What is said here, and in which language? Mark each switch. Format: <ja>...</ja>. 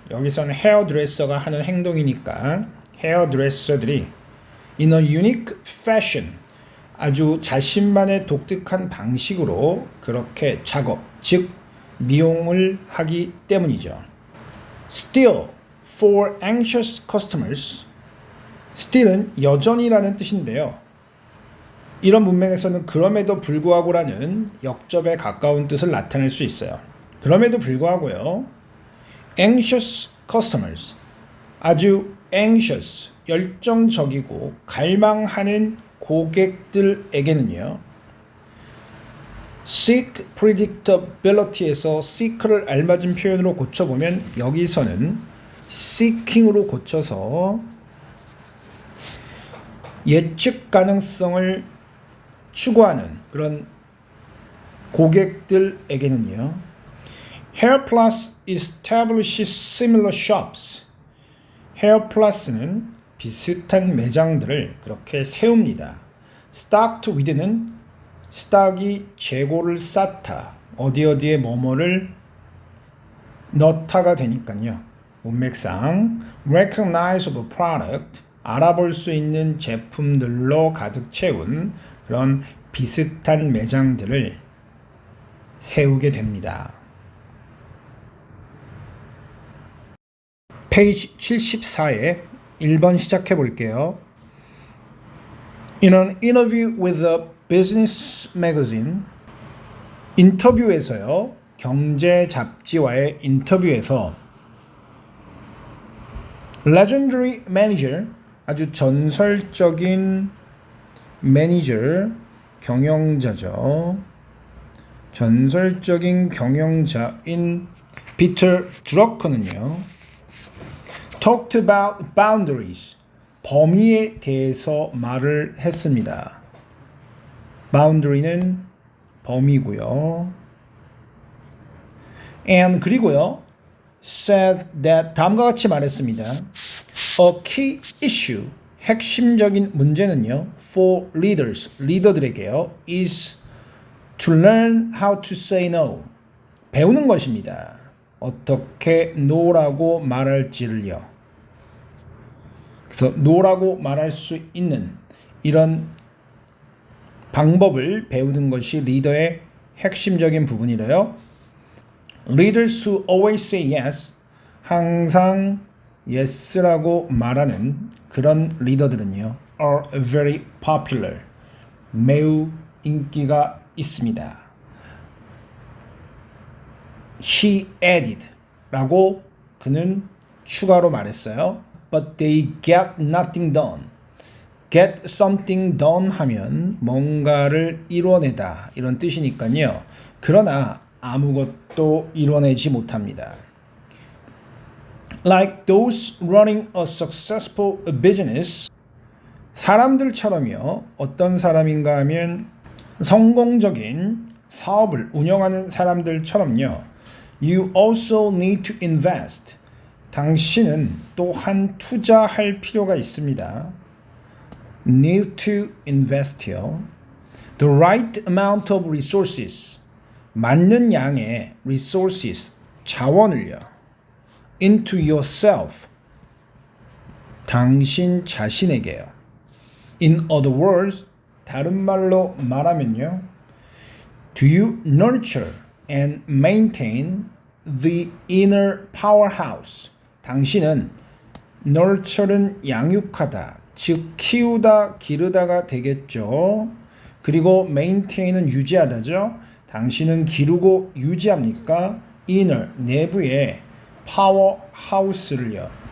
<ko>여기서는 헤어드레서가 하는 행동이니까 헤어드레서들이</ko> <en>in a unique fashion,</en> <ko>아주 자신만의 독특한 방식으로 그렇게 작업, 즉 미용을 하기 때문이죠.</ko> <en>Still, for anxious customers,</en> <ko>still은 여전히라는 뜻인데요. 이런 문맥에서는 그럼에도 불구하고라는 역접에 가까운 뜻을 나타낼 수 있어요. 그럼에도 불구하고요. anxious customers, 아주 anxious, 열정적이고 갈망하는 고객들에게는요. seek predictability에서 seek를 알맞은 표현으로 고쳐보면 여기서는 seeking으로 고쳐서 예측 가능성을 추구하는 그런 고객들에게는요.</ko> <en>Hair Plus establishes similar shops.</en> <ko>Hair Plus는 비슷한 매장들을 그렇게 세웁니다. Stocked with는 스탁이 재고를 쌓다. 어디에 뭐뭐를 넣다가 되니까요. 문맥상 recognizable product, 알아볼 수 있는 제품들로 가득 채운 그런 비슷한 매장들을 세우게 됩니다. 페이지 74에 1번 시작해 볼게요.</ko> <en>In an interview with a business magazine,</en> <ko>인터뷰에서요. 경제 잡지와의 인터뷰에서</ko> <en>legendary manager,</en> <ko>아주 전설적인 매니저, 경영자죠. 전설적인 경영자인 피터 드러커는요.</ko> <en>talked about boundaries.</en> <ko>범위에 대해서 말을 했습니다. boundary는 범위고요. and 그리고요. said that 다음과 같이 말했습니다.</ko> <en>A key issue</en> <ko>핵심적인 문제는요.</ko> <en>for leaders</en> <ko>리더들에게요.</ko> <en>is to learn how to say no</en> <ko>배우는 것입니다. 어떻게 no라고 말할지를요. 그래서 no라고 말할 수 있는 이런 방법을 배우는 것이 리더의 핵심적인 부분이래요.</ko> <en>Leaders who always say yes,</en> <ko>항상 yes라고 말하는 그런 리더들은요,</ko> <en>are very popular,</en> <ko>매우 인기가 있습니다. He added, 라고 그는 추가로 말했어요.</ko> <en>But they get nothing done.</en> <ko>Get something done 하면 뭔가를 이뤄내다 이런 뜻이니까요. 그러나 아무것도 이뤄내지 못합니다.</ko> <en>Like those running a successful business.</en> <ko>사람들처럼요. 어떤 사람인가 하면 성공적인 사업을 운영하는 사람들처럼요.</ko> <en>You also need to invest.</en> <ko>당신은 또한 투자할 필요가 있습니다. Need to invest요.</ko> <en>The right amount of resources.</en> <ko>맞는 양의 resources, 자원을요. Into yourself. 당신 자신에게요. In other words, 다른 말로 말하면요.</ko> <en>Do you nurture and maintain the inner powerhouse?</en> <ko>당신은 nurture는 양육하다, 즉 키우다, 기르다가 되겠죠. 그리고 maintain은 유지하다죠. 당신은 기르고 유지합니까? inner, 내부의 powerhouse를요.</ko>